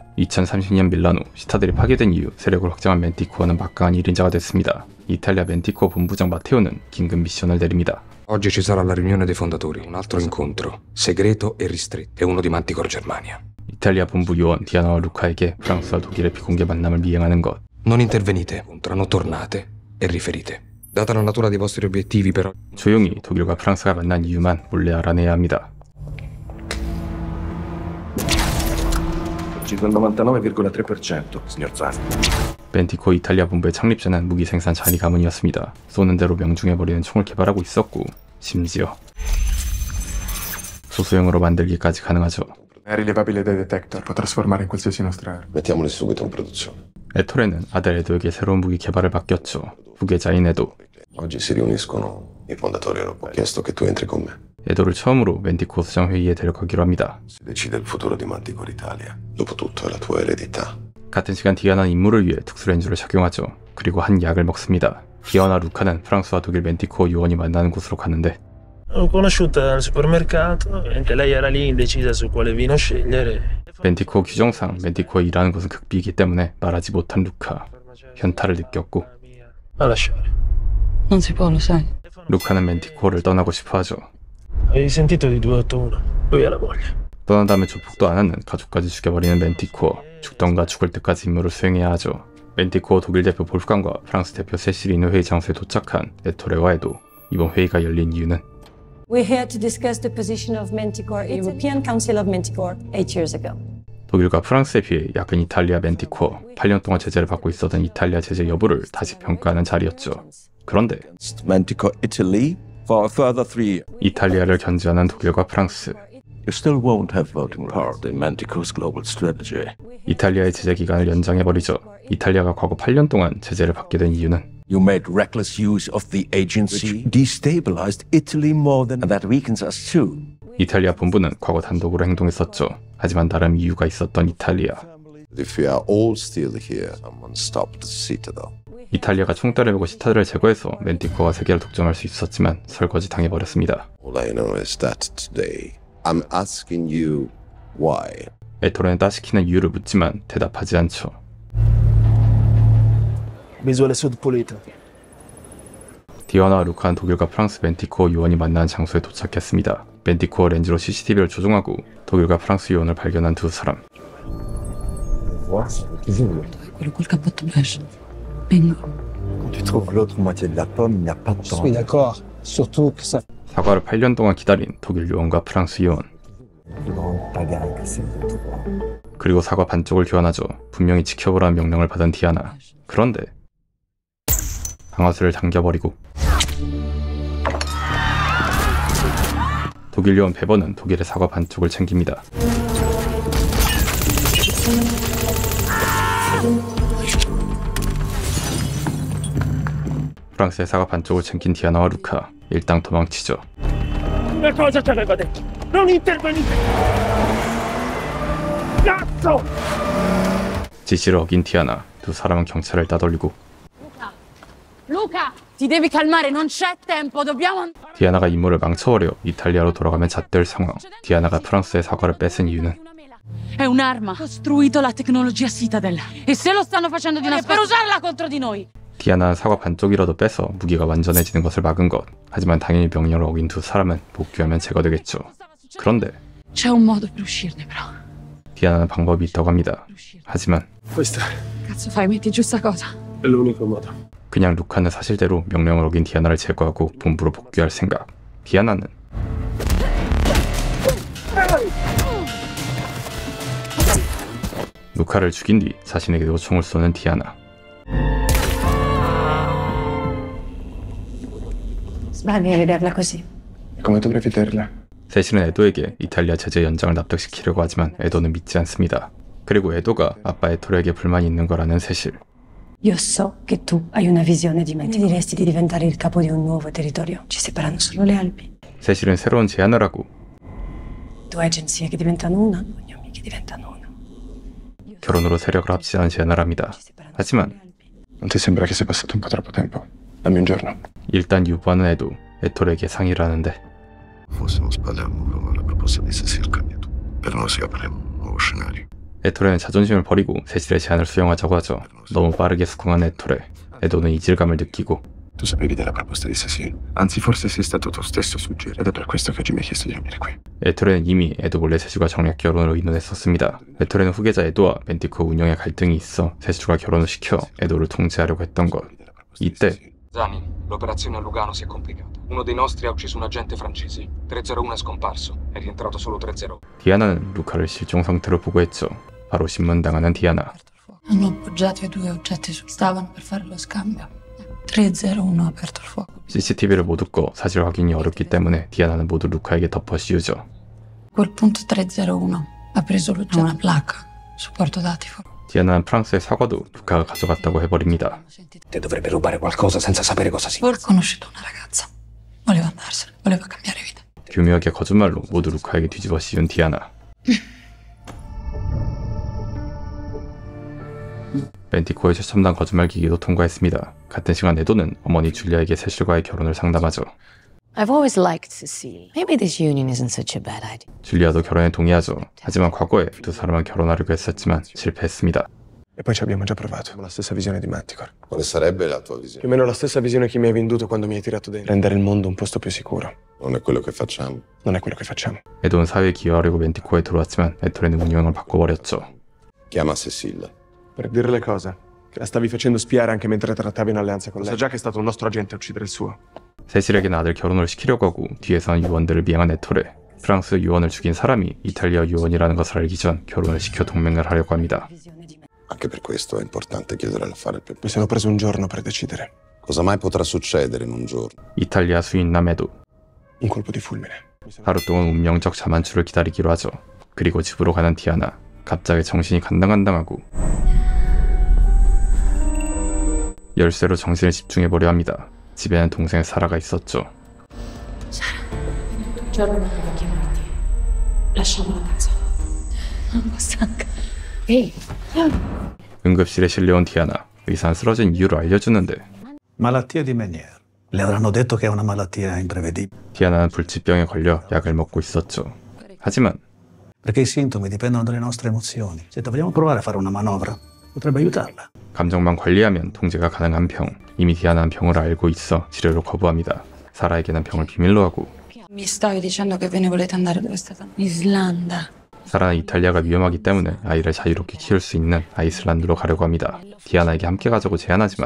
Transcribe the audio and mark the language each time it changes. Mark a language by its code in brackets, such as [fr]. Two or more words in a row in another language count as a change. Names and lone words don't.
[ko] 2030년 밀라노, 시타델이 파괴된 이후 세력을 확장한 멘티코어는 막강한 1인자가 됐습니다. 이탈리아 멘티코어 본부장 마테오는 긴급 미션을 내립니다. [it] Oggi ci sarà la riunione dei fondatori, un altro incontro, segreto e ristretto, e uno di Manticore Germania. [ko] 이탈리아 본부 요원 디아나와 루카에게 프랑스와 독일의 비공개 만남을 미행하는 것. [it] Non intervenite, non tornate e riferite. Data la natura dei vostri obiettivi però... [ko] 조용히 독일과 프랑스가 만난 이유만 몰래 알아내야 합니다. [it] Del 99,3%, signor Zani. [ko] 멘티코어 이탈리아 본부의 창립자는 무기 생산 자리 가문이었습니다. 쏘는 대로 명중해버리는 총을 개발하고 있었고, 심지어 소수형으로 만들기까지 가능하죠. [it] È rilevabile dai detector, può trasformare in qualsiasi nostra arma. Mettiamoli subito in produzione. [ko] 에토레는 아들 에도에게 새로운 무기 개발을 맡겼죠. 후계자인 에도. [it] Oggi si riuniscono i fondatori, hanno chiesto che tu entri con me. [ko] 에도를 처음으로 멘티코어 수장 회의에 데려가기로 합니다. [it] Si decide il futuro di Manticore Italia. Dopotutto è la tua eredità. [ko] 같은 시간 디아나는 임무를 위해 특수렌즈를 착용하죠. 그리고 한 약을 먹습니다. 디아나 루카는 프랑스와 독일 멘티코어 요원이 만나는 곳으로 가는데 [it] L'ho conosciuta al supermercato, mentre lei era lì indecisa su quale vino scegliere. [ko] 멘티코어 규정상 멘티코어에 일하는 것은 극비이기 때문에 말하지 못한 루카. 현타를 느꼈고 [it] A lasciare. Non si può, lo sai. [ko] 루카는 멘티코어를 떠나고 싶어하죠. [it] Avevi sentito di 281? Lui ha la moglie. [ko] 떠난 다음에 조폭도 안 하는 가족까지 죽여버리는 멘티코어. 죽던가 죽을 때까지 임무를 수행해야 하죠. 멘티코어 독일 대표 볼프강과 프랑스 대표 세실이 있는 회의 장소에 도착한 에토레와 에도. 이번 회의가 열린 이유는 [en] We're here to discuss the position of Manticore, European Council of Manticore, 8 years ago. [ko] 독일과 프랑스에 비해 약은 이탈리아 멘티코어, 8년 동안 제재를 받고 있었던 이탈리아 제재 여부를 다시 평가하는 자리였죠. 그런데 [en] Manticore Italy for a further 3 years. [ko] 이탈리아를 견제하는 독일과 프랑스, [en] You still won't have voting power in Manticore's global strategy. [ko] 이탈리아의 제재 기간을 연장해버리죠. 이탈리아가 과거 8년 동안 제재를 받게 된 이유는 [en] You made reckless use of the agency, which destabilized Italy more than... And that weakens us too. [ko] 이탈리아 본부는 과거 단독으로 행동했었죠. 하지만 나름 이유가 있었던 이탈리아. [en] If we are all still here, someone stopped the citadel. [ko] 이탈리아가 총대를 메고 시타델을 제거해서 멘티코어가 세계를 독점할 수 있었지만 설거지 당해버렸습니다. [en] All I know is that today, I'm asking you why. [ko] 에토레는 따시키는 이유를 묻지만 대답하지 않죠. [it] Visuale Sud pulito. [ko] 디아나와 루카는 독일과 프랑스 멘티코어 요원이 만나는 장소에 도착했습니다. 멘티코어 렌즈로 CCTV를 조종하고 독일과 프랑스 요원을 발견한 두 사람. [it] Quello col cappotto beige. Bingo. [fr] Quand tu trouves l'autre moitié de la pomme, il n'y a pas de temps. Je suis d'accord, surtout que ça... [ko] 사과를 8년 동안 기다린 독일 요원과 프랑스 요원. 그리고 사과 반쪽을 교환하죠. 분명히 지켜보라는 명령을 받은 디아나. 그런데 방아쇠를 당겨버리고 독일 요원 베버는 독일의 사과 반쪽을 챙깁니다. 프랑스의 사과 반쪽을 챙긴 디아나와 루카 일당 도망치죠. [it] Una cosa ci aveva detto. Non intervenite. Cazzo! [ko] 지시를 어긴 디아나. 두 사람은 경찰을 따돌리고 [it] Luca, ti devi calmare, non c'è tempo, dobbiamo... [ko] 디아나가 임무를 망쳐버려 이탈리아로 돌아가면 잣될 상황. 디아나가 프랑스의 사과를 뺏은 이유는 [it] È un'arma. Costruito la tecnologia Citadel. E se lo stanno facendo di nascosto... per usarla contro di noi. [ko] 디아나는 사과 반쪽이라도 빼서 무기가 완전해지는 것을 막은 것. 하지만 당연히 명령을 어긴 두 사람은 복귀하면 제거되겠죠. 그런데 [it] C'è un modo per uscirne, però. [ko] 디아나는 방법이 있다고 합니다. 하지만 [it] Questa Cazzo fai, metti giù sta cosa. è l'unico modo. [ko] 그냥 루카는 사실대로 명령을 어긴 디아나를 제거하고 본부로 복귀할 생각. 디아나는 루카를 죽인 뒤 자신에게도 총을 쏘는 디아나. [it] Sbagli a vederla così. Come dovrei vederla? [ko] 세실은 에도에게 이탈리아 제재 연장을 납득시키려고 하지만 에도는 믿지 않습니다. 그리고 에도가 아빠 에토레에게 불만이 있는 거라는 세실. [it] Io so che tu hai una visione di me. Ti diresti di diventare il capo di un nuovo territorio. Ci separano solo le Alpi. [ko] 세실은 새로운 제안을 하고 [it] Due agenzie che diventano una, cognomi che diventano uno. [ko] 결혼으로 세력을 합치자는 제안을 합니다. 하지만 [it] Non ti sembra che sia passato un po' troppo tempo? Dammi un giorno. [ko] 일단 유보하는 에도 에토레에게 상의를 하는데 [it] Fossimo spalle al muro, ma la proposta di Cecil cambia tutto. Per noi si apre un nuovo scenario. [ko] 에토레는 자존심을 버리고 세실의 제안을 수용하자고 하죠. 너무 빠르게 수긍한 에토레. 에도는 이질감을 느끼고 [it] Tu sapevi della proposta di Cecile. Anzi, forse sei stato tu stesso a suggerire. Ed è per questo che oggi mi hai chiesto di venire qui. [ko] 에토레는 이미 에도 몰래 세슈가 정략 결혼을 의논했었습니다. 에토레는 후계자 에도와 멘티코어 운영에 갈등이 있어 세슈가 결혼을 시켜 에도를 통제하려고 했던 것. 이때 [it] Zani, l'operazione a Lugano si è complicata. Uno dei nostri ha ucciso un agente francese. 301 è scomparso. È rientrato solo 30. [ko] 디아나는 루카를 실종 상태로 보고했죠. 바로 신문당하는 디아나. [it] Hanno appoggiato i due oggetti stavano per fare lo scambio. 301 ha aperto il fuoco. [ko] CCTV를 모두 꺼 사실 확인이 어렵기 때문에 디아나는 모두 루카에게 덮어 씌우죠. [it] A quel punto 301 ha preso una placca, supporto dati. [ko] 디아나는 프랑스의 사과도 루카가 가져갔다고 해버립니다. [it] Te dovrebbe rubare qualcosa senza sapere cosa sia. Ho conosciuto una ragazza. Voleva andarsene, voleva cambiare vita. [ko] 교묘하게 거짓말로 모두 루카에게 뒤집어 씌운 디아나. 멘티코어의 최첨단 거짓말 기기도 통과했습니다. 같은 시간 에도는 어머니 줄리아에게 세실과의 결혼을 상담하죠. [en] I've always liked Cecile. Maybe this union isn't such a bad idea. [ko] 줄리아도 결혼에 동의하죠. 하지만 과거에 두 사람은 결혼하려고 했었지만 실패했습니다. [it] E poi ci abbiamo già provato. Abbiamo la stessa visione di Manticore. Quale sarebbe la tua visione? Più o meno la stessa visione che mi hai venduto quando mi hai tirato dentro. Rendere il mondo un posto più sicuro. Non è quello che facciamo. Non è quello che facciamo. [ko] 에도는 사회에 기여하려고 멘티코어에 들어왔지만 에토레는 운명을 바꿔버렸죠. [it] Chiama Cecile. Per dire le cose. Che la stavi facendo spiare anche mentre trattavi in alleanza con lei. Sa già che è stato un nostro agente a uccidere il suo. [ko] 세실에게는 아들 결혼을 시키려고 하고 뒤에서는 유언들을 미행한 에토레. 프랑스 유언을 죽인 사람이 이탈리아 유언이라는 것을 알기 전 결혼을 시켜 동맹을 하려고 합니다. [it] Anche per questo è importante chiedere l'affare il più Mi sono preso un giorno per decidere. Cosa mai potrà succedere in un giorno? [ko] 이탈리아 수인남 에도. [it] Un colpo di fulmine. [ko] 하루 동안 운명적 자만추를 기다리기로 하죠. 그리고 집으로 가는 디아나. 갑자기 정신이 간당간당하고 열쇠로 정신을 집중해보려 합니다. 집에는 동생 사라가 있었죠. [it] Giorno devo chiamarti. Lasciamo la casa. Non stanca. Ehi. [ko] 응급실에 실려온 디아나. 의사는 쓰러진 이유를 알려주는데 [it] Malattia di Meniere. Le avranno detto che è una malattia imprevedibile. [ko] 디아나는 불치병에 걸려 약을 먹고 있었죠. 하지만 [it] Perché i sintomi dipendono dalle nostre emozioni. Se vogliamo provare a fare una manovra, potrebbe aiutarla. [ko] 감정만 관리하면 통제가 가능한 병. 이미 디아나는 병을 알고 있어 치료를 거부합니다. 사라에게는 병을 비밀로 하고 [it] Mi stavi dicendo che ve ne volete andare dove state? Islanda. [ko] 사라는 이탈리아가 위험하기 때문에 아이를 자유롭게 키울 수 있는 아이슬란드로 가려고 합니다. 디아나에게 함께 가자고 제안하지만